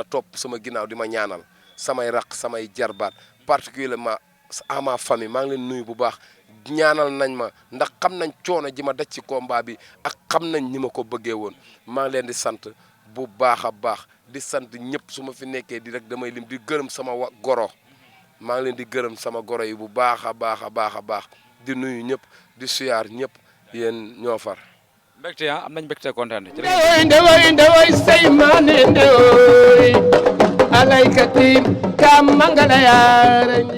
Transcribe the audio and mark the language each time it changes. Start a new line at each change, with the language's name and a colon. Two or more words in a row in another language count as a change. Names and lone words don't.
Wolof: topp sama ginnaaw di ma ñaanal samay raq samay jarbaat
French: particulièrement à ma famille
Wolof: maa ngi leen nuyu bu baax ñaanal nañ ma ndax xam nañ coono ji ma daj ci combat bi ak xam nañ ni ma ko bëggee woon maa ngi leen di sant bu baax a baax di sant ñëpp su ma fi nekkee di rek damay lim di gërëm sama goro maa ngi leen di gërëm sama goro yi bu baax a baax a baax a baax di nuyu ñëpp di suyaar ñëpp yéen ñoo far. mbégte am nañ mbégte kontaan ndewoy say maane ndewoy alaykati kam mangala yaare